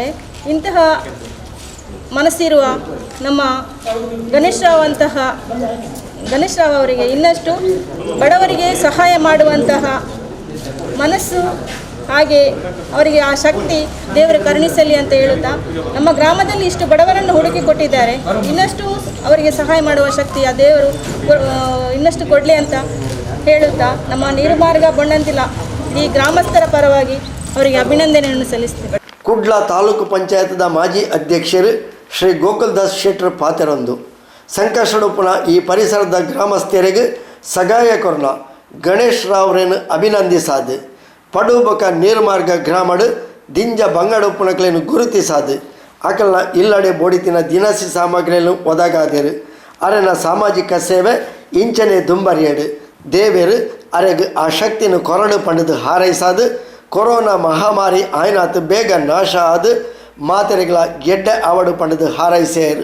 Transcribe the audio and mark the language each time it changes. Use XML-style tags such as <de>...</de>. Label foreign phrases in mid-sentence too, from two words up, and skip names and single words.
<kn>ಇಂತಹ ಮನಸ್ಸಿರುವ ನಮ್ಮ ಗಣೇಶ್ ರಾವ್ ಅವರಿಗೆ ಇನ್ನಷ್ಟು ಬಡವರಿಗೆ ಸಹಾಯ ಮಾಡುವಂತಹ ಮನಸ್ಸು, ಹಾಗೆ ಅವರಿಗೆ ಆ ಶಕ್ತಿ ದೇವರು ಕರುಣಿಸಲಿ ಅಂತ ಹೇಳುತ್ತಾ, ನಮ್ಮ ಗ್ರಾಮದಲ್ಲಿ ಇಷ್ಟು ಬಡವರನ್ನು ಹುಡುಕಿ ಕೊಟ್ಟಿದ್ದಾರೆ, ಇನ್ನಷ್ಟು ಅವರಿಗೆ ಸಹಾಯ ಮಾಡುವ ಶಕ್ತಿ ಆ ದೇವರು ಇನ್ನಷ್ಟು ಕೊಡಲಿ ಅಂತ ಹೇಳುತ್ತಾ ನಮ್ಮ ನೀರುಮಾರ್ಗ ಬಣ್ಣಂತಿಲ ಈ ಗ್ರಾಮಸ್ಥರ ಪರವಾಗಿ ಅವರಿಗೆ ಅಭಿನಂದನೆಯನ್ನು ಸಲ್ಲಿಸ್ತೇವೆ.</kn> <tcy>ಕುಡ್ಲ ತಾಲೂಕು ಪಂಚಾಯತದ ಮಾಜಿ ಅಧ್ಯಕ್ಷರು ಶ್ರೀ ಗೋಕುಲ್ದಾಸ್ ಶೆಟ್ಟರ್ ಪಾತೆರೊಂದು ಸಂಕಷ್ಟಡುಪುನ ಈ ಪರಿಸರದ ಗ್ರಾಮಸ್ಥರಿಗೆ ಸಗಾಯ ಕೊರಲ ಗಣೇಶ್ ರಾವ್ರೇನು ಅಭಿನಂದಿಸಾದು ಪಡುಬಕ ನೀರ್ಮಾರ್ಗ ಗ್ರಾಮಡು ದಿಂಜ ಬಂಗಡುಪುಣಕ್ಲೇನು ಗುರುತಿಸಾದು ಅಕಲ್ನ ಇಲ್ಲಡೆ ಬೋಡಿತಿನ ದಿನಸಿ ಸಾಮಗ್ರಿಯನ್ನು ಒದಗಾದರು ಅರೆನ ಸಾಮಾಜಿಕ ಸೇವೆ ಇಂಚನೆ ದುಂಬರಿಯಡು ದೇವೇರು ಅರೆಗೆ ಆ ಶಕ್ತಿನ ಕೊರಡು ಪಂಡದು ಹಾರೈಸಾದು ಕೊರೋನಾ ಮಹಾಮಾರಿ ಆಯ್ನಾತು ಬೇಗ ನಾಶ ಆದು ಮಾತೆರೆಗಳ ಗೆಡ್ಡೆ ಆವಡು ಪಂಡದು ಹಾರೈಸೇರು.</tcy>